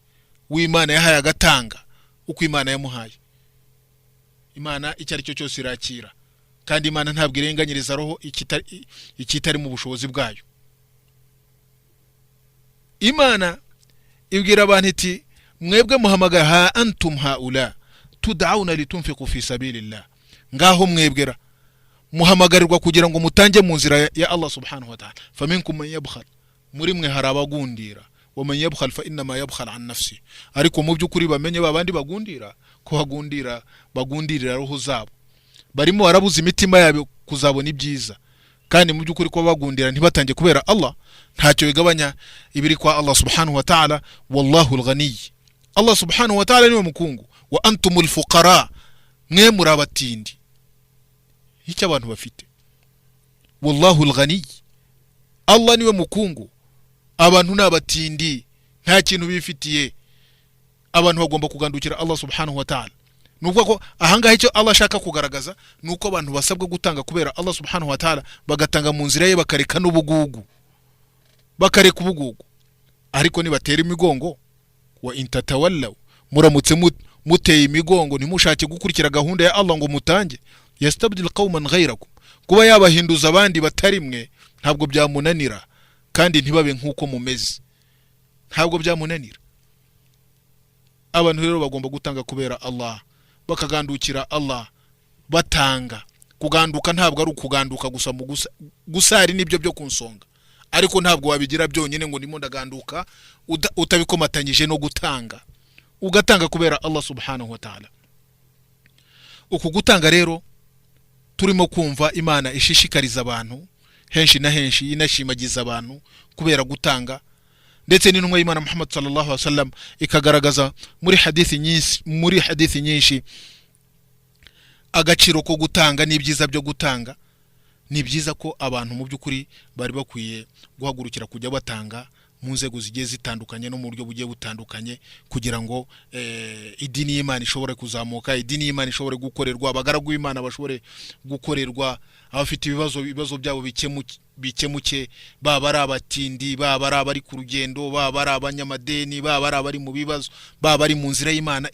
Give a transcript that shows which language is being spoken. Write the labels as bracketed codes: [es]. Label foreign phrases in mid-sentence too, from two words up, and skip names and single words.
[rw] W'Imana yahaye agatanga uko Imana yamuhaye. Imana icyo ari cyo cyose irakira, kandi Imana ntabwo irenganyiriza roho ikitari mu bushobozi bwayo. Imana ibwira abantu iti mwebwe muhamagara [ar] ها أنتم هؤلاء تدعون لتنفقوا في سبيل الله, [rw] ngaho mwebwera muhamagarirwa kugira ngo mutange mu nzira ya [ar] الله سبحانه وتعالى. فمنكم من يبخل, [rw] muri mwe harabagundira, [ar] ومن يبخل فإنما يبخل عن نفسه. [rw] Ariko mu byukuri bamenye babandi bagundira ko bagundirira roho zabo, barimo barabuza imitima yabo kuzabona ibyiza, kandi mu byukuri ko bagundira ntibatange kubera Allah ntacyo bigabanya ibiri kwa [ar] الله سبحانه وتعالى. والله الغني, الله سبحانه وتعالى [rw] niwe mukungu. [ar] وأنتم الفقراء, [rw] mwe murabatindi, icyo abantu bafite. [ar] والله الغني, [rw] Allah niwe mukungu, abantu nabatindi, nta kintu bifitiye. Abantu bagomba kugandukira [ar] الله سبحانه وتعالى. [rw] Nuko ko ahangahe icyo Allah ashaka kugaragaza nuko abantu basabwa gutanga kubera [ar] الله سبحانه وتعالى, [rw] bagatanga mu nzira ye, bakareka n'ubugugu, bakareka ubugugu. Ariko nibatera imigongo, [ar] وإن تتولوا, [rw] muramutse muteye imigongo, ntimushake gukurikira gahunda ya Allah ngo mutange, [ar] يستبدل قوما غيركم, [rw] kuba yabahinduza abandi batari mwe ntabwo byamunanira, kandi ntibabe nkuko mumeze, ntabwo byamunanira. Abantu rero bagomba gutanga kubera Allah, bakagandukira Allah, batanga. Kuganduka ntabwo ari ukuganduka gusa mu gusari nibyo byo kunsonga, ariko ntabwo wabigira byonyine ngo ndimo ndaganduka utabikomatanyije no gutanga. Ugatanga kubera [ar] الله سبحانه وتعالى. [rw] Uku gutanga rero turimo kumva Imana ishishikariza abantu henshi na henshi, inashimagiza abantu kubera gutanga, ndetse n'intumwa y'Imana Muhammad [ar] صلى الله عليه وسلم [rw] ikagaragaza muri hadithi nyinshi agaciro ko gutanga n'ibyiza byo gutanga. Ni byiza ko abantu mu byukuri bari bakwiye guhagurukira kujya batanga mu nzego zigiye zitandukanye no mu buryo bugiye butandukanye, kugira ngo idini y'Imana ishobore kuzamuka, idini y'Imana ishobore gukorerwa, abagaragu b'Imana bashobore gukorerwa, abafite ibibazo byabo bikemuke, baba ari abatindi, baba ari abari ku rugendo, baba ari abanyamadeni, baba ari abari mu bibazo, baba ari mu nzira y'Imana.